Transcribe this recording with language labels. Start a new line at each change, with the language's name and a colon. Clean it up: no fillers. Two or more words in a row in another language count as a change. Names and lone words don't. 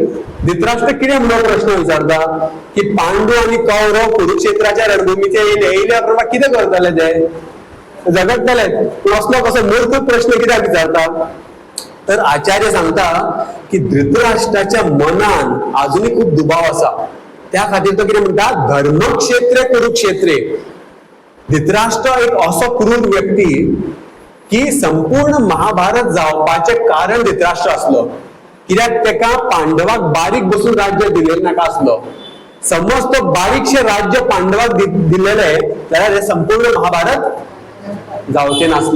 Konkani: धृतराष्ट्र कितें म्हणून प्रश्न विचारता की पांडू आणि कौरव कुरुक्षेत्राच्या रणभूमीचे येयले उपरांत कितें करतले ते, झगडटले. असलो कसो मूर्ख प्रश्न कित्याक विचारता. तर आचार्य सांगता की धृतराष्ट्राच्या मनान अजूनही खूप दुबाव असा. त्या खातीर तो कितें म्हणटा,
Sanskrit: धर्मक्षेत्रे कुरुक्षेत्रे.
Konkani: धृतराष्ट्र एक असो क्रूर व्यक्ती की संपूर्ण महाभारत जावपाचे कारण धृतराष्ट्र असलो. कित्याक तेका पांडवाक बारीक बसून राज्य दिलेले नाका असलो. समज तो बारीकशे राज्य पांडवाक दिलेले जाल्यार हे संपूर्ण महाभारत जावचे नासले.